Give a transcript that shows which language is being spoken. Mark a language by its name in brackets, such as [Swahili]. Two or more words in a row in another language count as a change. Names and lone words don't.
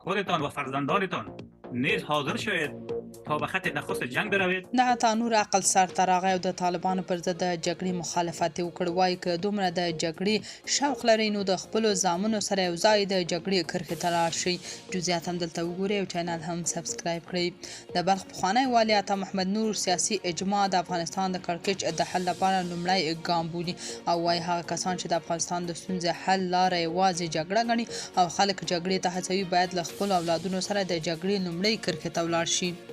[Persian] خودتان و فرزندانتان نیز حاضر شوید تا به خط نخست جنگ بروید. [Pashto] دغه تا نور عقل سرته راغی او د طالبانو پر ضد د جګړې مخالفت وکړ. وایي که دومره د جګړې شوق لرئ نو د خپلو زامنو سره یو ځای د جګړې کرښې ته لاړ شئ. جزئیات هم دلته وګورئ او چینل هم سبسکرایب کړئ. د بلخ پخوانی والي عطا محمد نور سیاسي اجماع د افغانستان د کړکېچ د حل لپاره لومړی ګام بولي او وایي هغه کسان چې د افغانستان د ستونزې حل لاره یوازې جګړه ګڼي او خلک جګړې ته هڅوي باید له خپلو اولادونو سره د جګړې لومړۍ کرښې ته ولاړ شي.